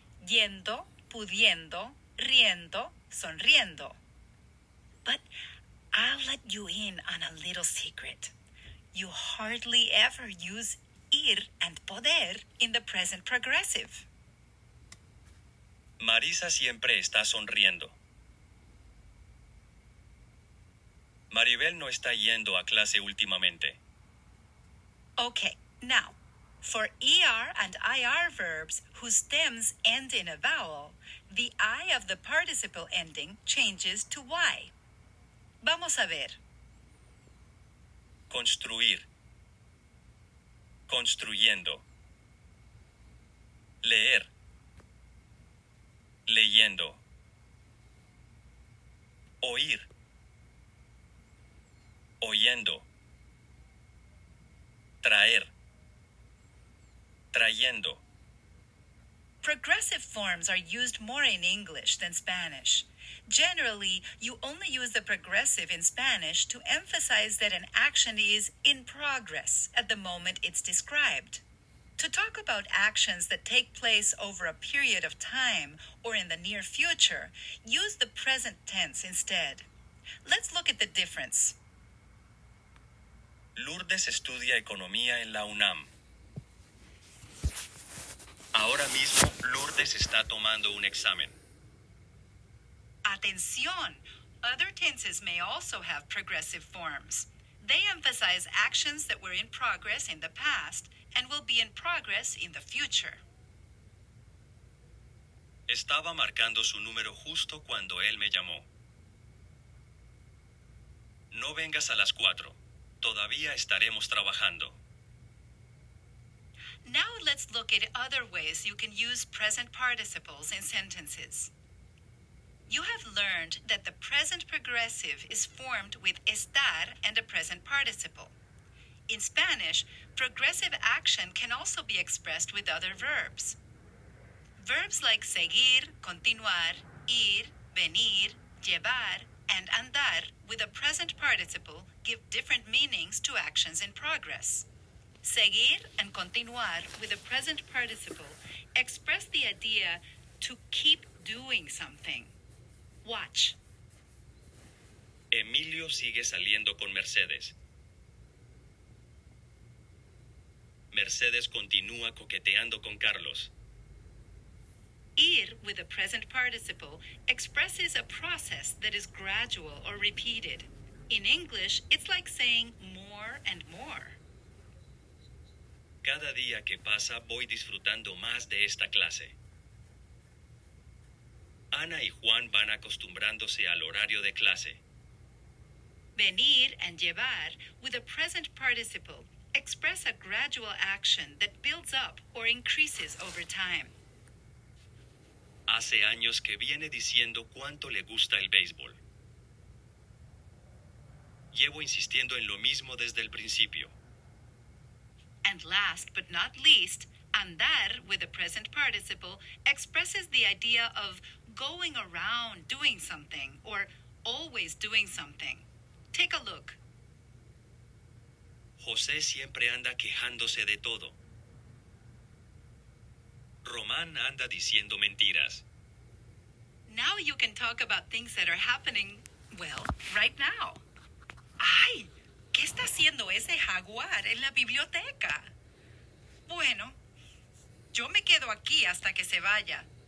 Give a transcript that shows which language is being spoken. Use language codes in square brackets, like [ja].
[es] Yendo, pudiendo, riendo, sonriendo. [en] But I'll let you in on a little secret. You hardly ever use ir and poder in the present progressive. [es] Marisa siempre está sonriendo. Maribel no está yendo a clase últimamente. [en] Okay, now, for ER and IR verbs whose stems end in a vowel, the I of the participle ending changes to Y. [es] Vamos a ver. Construir. Construyendo. Leer. Leyendo. Oír. Oyendo. Traer. Trayendo. [en] Progressive forms are used more in English than Spanish. Generally, you only use the progressive in Spanish to emphasize that an action is in progress at the moment it's described. To talk about actions that take place over a period of time or in the near future, use the present tense instead. Let's look at the difference. [es] Lourdes estudia economía en la UNAM. Ahora mismo, Lourdes está tomando un examen. Atención! [en] Other tenses may also have progressive forms. They emphasize actions that were in progress in the past and will be in progress in the future. [es] Estaba marcando su número justo cuando él me llamó. No vengas a las 4. Todavía estaremos trabajando. [en] Now let's look at other ways you can use present participles in sentences. You have learned that the present progressive is formed with estar and a present participle. In Spanish, progressive action can also be expressed with other verbs. Verbs like seguir, continuar, ir, venir, llevar, and andar with a present participle give different meanings to actions in progress. Seguir and continuar with a present participle express the idea to keep doing something. Watch. [es] Emilio sigue saliendo con Mercedes. Mercedes continúa coqueteando con Carlos. [en] Ir with a present participle expresses a process that is gradual or repeated. In English, it's like saying more and more. [es] Cada día que pasa voy disfrutando más de esta clase. Ana y Juan van acostumbrándose al horario de clase. [en] Venir and llevar with a present participle express a gradual action that builds up or increases over time. [es] Hace años que viene diciendo cuánto le gusta el béisbol. Llevo insistiendo en lo mismo desde el principio. [en] And last but not least, andar with the present participle expresses the idea of going around doing something or always doing something. Take a look. [es] José siempre anda quejándose de todo. Román anda diciendo mentiras. [en] Now you can talk about things that are happening, well, right now. ¡Ay! [es] ¿Qué está haciendo ese jaguar en la biblioteca? Bueno, yo me quedo aquí hasta que se vaya.